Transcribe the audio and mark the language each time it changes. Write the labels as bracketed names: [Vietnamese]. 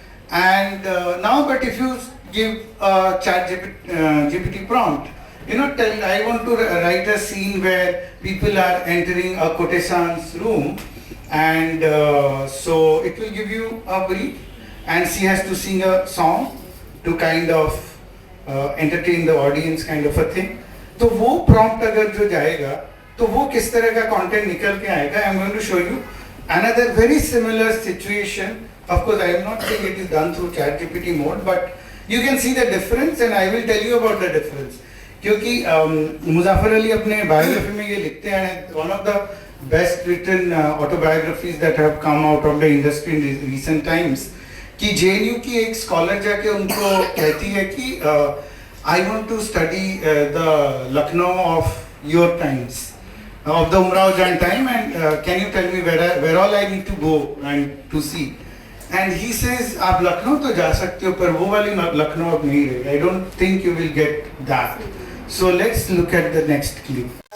[English] And now, but if you give a chat GPT prompt, I want to write a scene where people are entering a courtesan's room, and so it will give you a brief, and she has to sing a song to kind of entertain the audience, kind of a thing. [Hindi] तो वो prompt अगर जो जाएगा, तो वो किस तरह का content निकल के आएगा? [English] I'm going to show you another very similar situation. Of course, I am not saying it is done through ChatGPT mode, but you can see the difference, and I will tell you about the difference. [Hindi] क्योंकि मुज़फ़्फ़र अली अपने biography में ये लिखते हैं, [English] one of the best written autobiographies that have come out of the industry in recent times, [Hindi] कि JNU की एक scholar जाके उनको कहती है कि [English] I want to study the Lucknow of your times, of the Umrao Jan time, and can you tell me where all I need to go and to see? And he says, [Hindi] आप लखनऊ तो जा सकते हो, पर वो वाली लखनऊ अब नहीं रही. [English] I don't think you will get that. So let's look at the next clip.